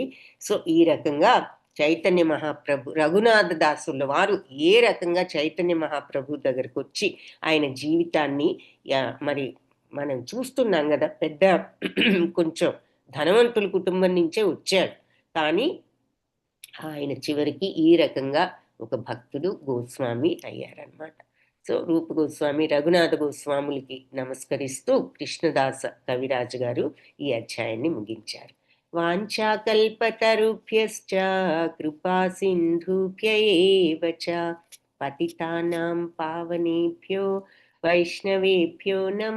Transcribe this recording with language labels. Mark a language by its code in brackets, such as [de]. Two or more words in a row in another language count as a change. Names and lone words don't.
[te] సో ఈ రకంగా చైతన్య మహాప్రభు రఘునాథ దాసుల వారు ఏ రకంగా చైతన్య మహాప్రభు దగ్గరకు వచ్చి ఆయన జీవితాన్ని మరి మనం చూస్తున్నాం కదా, పెద్ద కొంచెం ధనవంతుల కుటుంబం నుంచే వచ్చాడు, కానీ ఆయన చివరికి ఈ రకంగా ఒక భక్తుడు గోస్వామి అయ్యారనమాట. సో రూప గోస్వామి రఘునాథ గోస్వాములకి నమస్కరిస్తూ కృష్ణదాస కవిరాజు గారు ఈ అధ్యాయాన్ని ముగించారు. [sa] వాంఛాకల్పతరుభ్యశ్చ కృపా సింధుభ్య ఏవ చ పతితానాం పావనేభ్యో వైష్ణవేభ్యో నమః.